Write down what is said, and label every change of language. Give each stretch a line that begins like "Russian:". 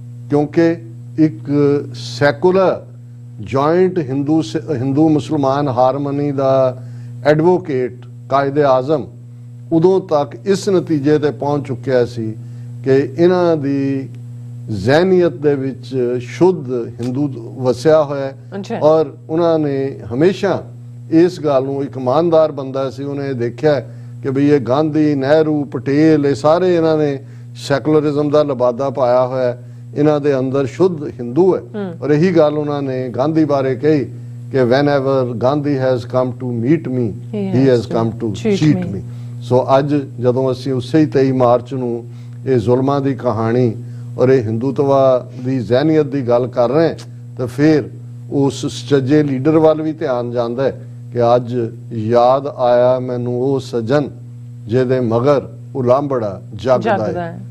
Punjabi: ਕਿਉਂਕਿ ਇੱਕ secular joint Hindu ਮੁਸਲਮਾਨ ਹਾਰਮਨੀ ਦਾ ਐਡਵੋਕੇਟ ਕਾਇਦੇ ਆਜ਼ਮ ਉਦੋਂ ਤੱਕ ਇਸ ਨਤੀਜੇ ਤੇ ਪਹੁੰਚ ਚੁੱਕਿਆ ਸੀ ਕਿ ਇਹਨਾਂ ਦੀ ਜ਼ਹਿਨੀਅਤ ਦੇ ਵਿੱਚ ਸ਼ੁੱਧ ਹਿੰਦੂ ਵਸਿਆ ਹੋਇਆ ਹੈ। ਔਰ ਉਹਨਾਂ ਨੇ ਹਮੇਸ਼ਾ ਇਸ ਗੱਲ ਨੂੰ, ਇੱਕ ਇਮਾਨਦਾਰ ਬੰਦਾ ਸੀ, ਉਹਨੇ ਦੇਖਿਆ ਕਿ ਬਈ ਇਹ ਗਾਂਧੀ, ਨਹਿਰੂ, ਪਟੇਲ, ਇਹ ਸਾਰੇ ਇਹਨਾਂ ਨੇ ਸੈਕੂਲਰਿਜ਼ਮ ਦਾ ਲਬਾਦਾ ਪਾਇਆ ਹੋਇਆ, ਇਹਨਾਂ ਦੇ ਅੰਦਰ ਸ਼ੁੱਧ ਹਿੰਦੂ ਹੈ। ਔਰ ਇਹੀ ਗੱਲ ਉਹਨਾਂ ਨੇ ਗਾਂਧੀ ਬਾਰੇ ਕਹੀ ਕਿ
English: whenever Gandhi has come to meet me, he has come to cheat me।
Punjabi: ਸੋ ਅੱਜ ਜਦੋਂ ਅਸੀਂ ਉਸੇ ਹੀ 23 ਮਾਰਚ ਨੂੰ ਇਹ ਜ਼ੁਲਮਾਂ ਦੀ ਕਹਾਣੀ ਔਰ ਇਹ ਹਿੰਦੂਤਵਾ ਦੀ ਜ਼ਹਿਨੀਅਤ ਦੀ ਗੱਲ ਕਰ ਰਹੇ ਤਾਂ ਫਿਰ ਉਸ ਸੱਚੇ ਲੀਡਰ ਵੱਲ ਵੀ ਧਿਆਨ ਜਾਂਦਾ ਹੈ ਕਿ ਅੱਜ ਯਾਦ ਆਇਆ ਮੈਨੂੰ ਉਹ ਸੱਜਣ ਜਿਹਦੇ ਮਗਰ ਉਲਾਂਬੜਾ ਜਗਦਾ ਹੈ।